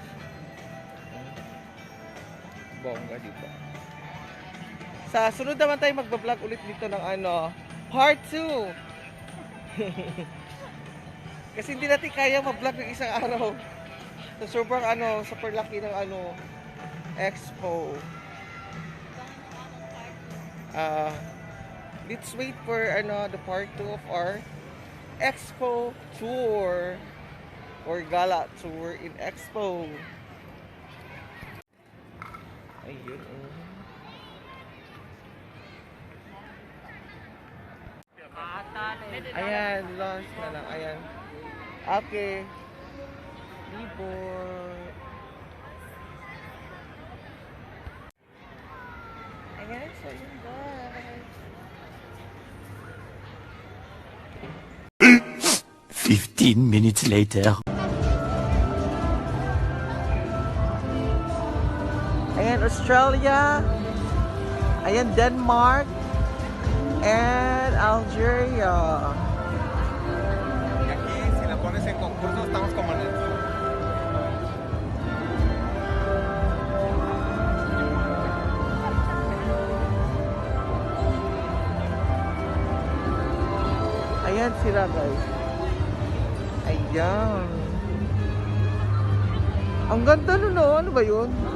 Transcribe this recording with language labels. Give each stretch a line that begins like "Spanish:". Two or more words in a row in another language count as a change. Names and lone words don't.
Filipino: Bongga dito. Sa sunod naman tayo magbablog ulit dito ng ano, part 2. Kasi hindi natin kaya mag-vlog ng isang araw. So sobrang ano, super laki ng ano, expo.
English: Let's wait for ano, the part 2 of our expo tour or gala tour in expo.
Filipino: Ayun. Ayan, launch na lang. Ayan. Okay. Libor. Ayan, so yun guys.
English: 15 minutes later.
Filipino: Ayan, Australia. Ayan, Denmark. And Algeria.
Spanish: Y aquí, si la pones en concurso, estamos como en el...
Filipino: Ayan sila guys. Ayan. Ang ganda nun oh. Ano ba yun?